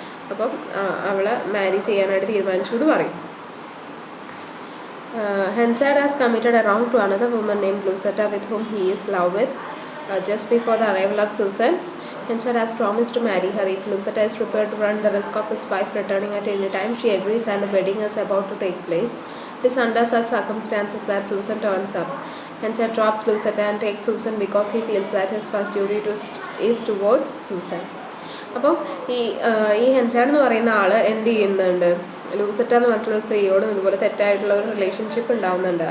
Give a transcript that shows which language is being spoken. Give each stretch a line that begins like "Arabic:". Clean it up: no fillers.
Malayalam: അപ്പം അവളെ മാരി ചെയ്യാനായിട്ട് തീരുമാനിച്ചു എന്ന് പറയും.
English: Henchard has committed a wrong to another woman named Lucetta, with whom he is in love with. Just before the arrival of Susan, Henchard has promised to marry her if Lucetta is prepared to run the risk of his wife returning at any time. She agrees and a wedding is about to take place. It is under such circumstances that Susan turns up. Henchard drops Lucetta and takes Susan because he feels that his first duty is towards Susan.
Malayalam: അപ്പം ഈ ഹെൻചാർഡ് എന്ന് പറയുന്ന ആൾ എന്ത് ചെയ്യുന്നുണ്ട്, ലൂസറ്റ എന്ന് പറഞ്ഞിട്ടുള്ള സ്ത്രീയോടും ഇതുപോലെ തെറ്റായിട്ടുള്ള ഒരു റിലേഷൻഷിപ്പ് ഉണ്ടാവുന്നുണ്ട്.